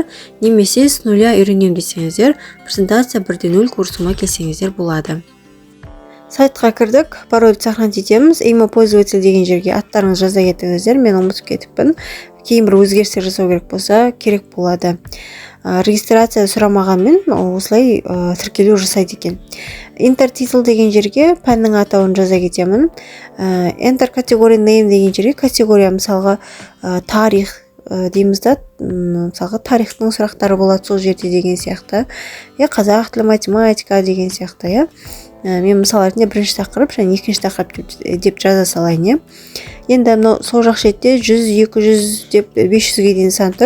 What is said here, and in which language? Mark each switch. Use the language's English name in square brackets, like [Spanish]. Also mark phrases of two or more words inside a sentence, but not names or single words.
[Kazakh] Немесе [Russian] с нуля [Kazakh] үйренем десеңіздер, презентация 1.0 курсыма келсеңіздер болады. Сайтқа кірдік, парольді сохранить етеміз. [Russian] Имя пользователь [Kazakh] деген жерге аттарыңыз жаза кетіңіздер. Мен ұмытып кетіппін. Кейін бір өзгерістер жасау керек болса, керек болады. Регистрация сұрамағанмен осылай тіркелу жасайды екен. [English] Enter title [Kazakh] деген жерге пәннің атауын жаза кетемін. [English] Enter category name [Kazakh] деген жерге категория, мысалға тарих дейміз да, мысалға тарихтың сұрақтары болады сол жерде деген сияқты. Қазақ тілі, математика деген сияқты. Мен мысал ретінде бірінші тақырып және екінші тақырып деп жаза салайын. Енді сол жақ шетте 100, 200 деп 500-ге дейін сан тұр.